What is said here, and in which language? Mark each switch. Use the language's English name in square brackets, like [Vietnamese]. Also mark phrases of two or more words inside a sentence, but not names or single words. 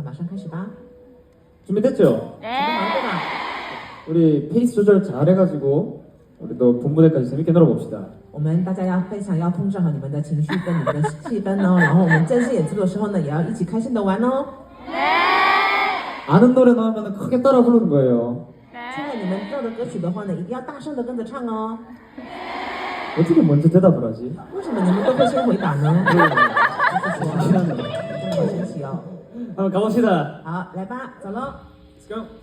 [Chinese] 开始吧。 [Korean] 준비됐죠? 우리 페이스 조절 잘 해가지고 우리도 본무대까지 재밌게 놀아봅시다. [Chinese] 我们大家要非常要控制好你们的情绪跟你们的气氛哦，然后我们正式演出的时候呢，也要一起开心的玩哦。 [Korean] 아는 노래 나오면 크게 따라 부르는 거예요. [Chinese] 听了你们热的歌曲的话呢，一定要大声的跟着唱哦。 [Korean] 어떻게 먼저 대답을 하지? [Chinese] 为什么你们都会先回答呢？就是说，这么神奇哦。 [Korean] 한번 가봅시다. [Chinese] 好，来吧，走喽。 [English] Let's go.